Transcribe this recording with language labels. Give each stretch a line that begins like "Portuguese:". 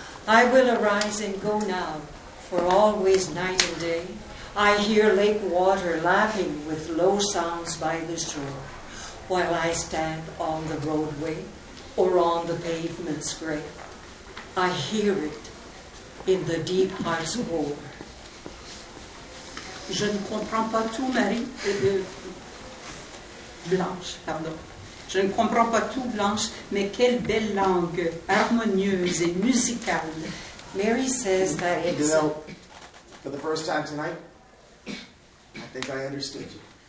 English: I will arise and go now, for always night and day I hear lake water lapping with low sounds by the shore, while I stand on the roadway or on the pavement's gray. I hear it in the deep heart's roar.
French: Je ne comprends pas tout, Marie. Blanche, pardon. Je ne comprends pas tout, Blanche, mais quelle belle langue, harmonieuse et musicale.
English: Mary says that it's... You know, for the first time tonight, I think I understood you.